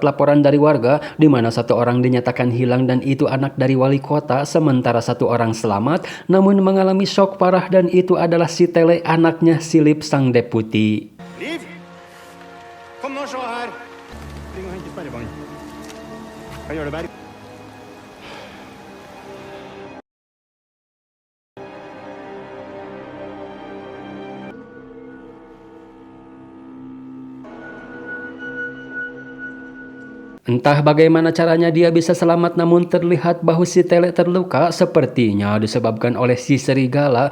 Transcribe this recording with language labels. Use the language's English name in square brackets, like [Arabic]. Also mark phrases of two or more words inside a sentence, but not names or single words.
[Indonesian] laporan dari warga di mana satu orang dinyatakan hilang dan itu anak dari wali kota, sementara satu orang selamat namun mengalami shock parah dan itu adalah si Tele, anaknya Silip sang deputi. [Norwegian] Liv! Kom nå, se her! Spring og hent sperrebånd. Hva gjør det, Berg? [Indonesian] Entah bagaimana caranya dia bisa selamat, namun terlihat bahwa si Tele terluka, sepertinya disebabkan oleh si serigala.